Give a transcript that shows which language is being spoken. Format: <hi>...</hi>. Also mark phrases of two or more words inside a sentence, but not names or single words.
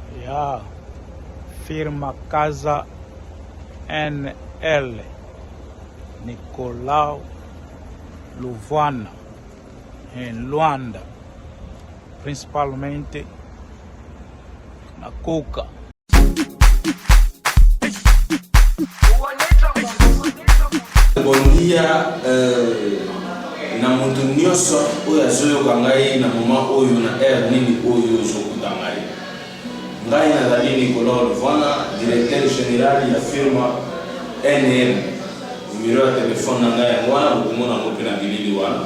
<ln>Ya firma Casa NL Nicolau Luvana</ln> <pt>em Luanda, principalmente na coca. Bom dia,</pt> <ln>na mutu nyonso oyo azoyoka ngai na moma oyo na air nini oyo ozokuta ngai. Ngai nazali Nicolau Luvana,</ln> <fr>directeur général</fr> <ln>ya firma NL. Numéro ya telefone na ngai yango wana bokomona yango mpe na bilili wana.</ln>